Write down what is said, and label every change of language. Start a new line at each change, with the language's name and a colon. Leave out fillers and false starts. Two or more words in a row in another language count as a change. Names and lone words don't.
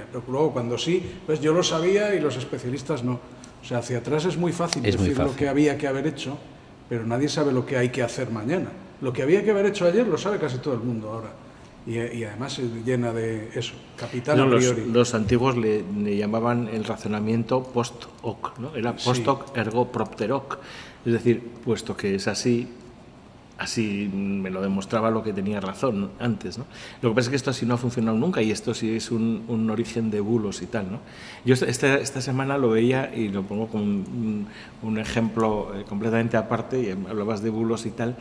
Spanish: Pero luego cuando sí, pues yo lo sabía y los especialistas no. O sea, hacia atrás es muy fácil decir lo que había que haber hecho, pero nadie sabe lo que hay que hacer mañana. Lo que había que haber hecho ayer lo sabe casi todo el mundo ahora. Y además se llena de eso, capital
Latin: a priori.
Spanish: Los antiguos le llamaban el razonamiento
Latin: post hoc,
Spanish: ¿no?
Latin: Era post hoc ergo propter hoc.
Spanish: Es decir, puesto que es así me lo demostraba lo que tenía razón antes, ¿no? Lo que pasa es que esto así no ha funcionado nunca y esto sí es un origen de bulos y tal, ¿no? Yo esta semana lo veía y lo pongo como un ejemplo completamente aparte, y hablabas de bulos y tal.